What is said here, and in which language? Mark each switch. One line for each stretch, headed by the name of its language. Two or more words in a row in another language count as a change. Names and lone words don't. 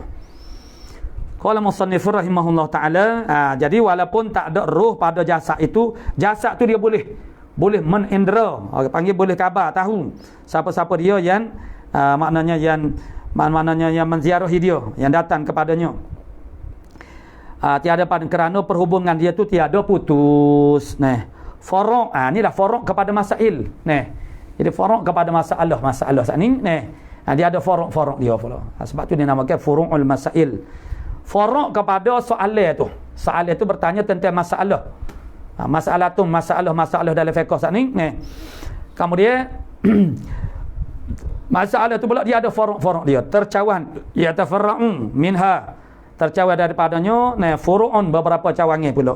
Arabic: قال المصنف رحمه الله تعالى
Malay: jadi walaupun tak ada roh pada jasad itu, jasad tu dia boleh menindera, orang panggil boleh khabar tahu siapa-siapa dia yang maknanya yang menziarahi dia, yang datang kepadanya. Tiada pada kerana perhubungan dia tu tiada putus. Forok inilah forok kepada masail. Jadi forok kepada masalah saat ni dia ada forok dia pula. Sebab tu dinamakan
Arabic: فروع المسائل.
Malay: Forok kepada soalan tu. Soalan tu bertanya tentang masalah. Masalah dalam fiqh saat ni. Kemudian masalah tu pula dia ada forok dia. Tercawan
Arabic: يتفرع منها.
Malay: Tercawan daripadanya furu'un beberapa cawangan pula.